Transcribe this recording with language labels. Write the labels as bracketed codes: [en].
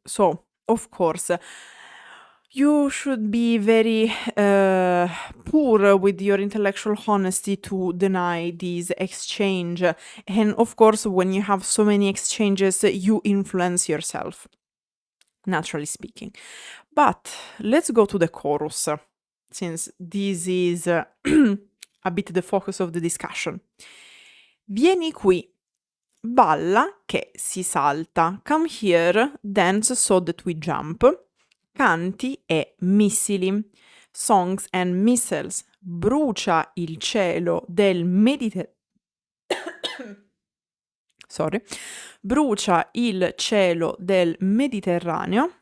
[en] So, of course, you should be very poor with your intellectual honesty to deny this exchange. And of course, when you have so many exchanges, you influence yourself, naturally speaking. But let's go to the chorus, since this is a bit the focus of the discussion. [it] Vieni qui, balla che si salta. [en] Come here, dance so that we jump. [it] Canti e missili. [en] Songs and missiles. [it] Brucia il cielo del Mediterraneo. [en] Sorry. [it] Brucia il cielo del Mediterraneo.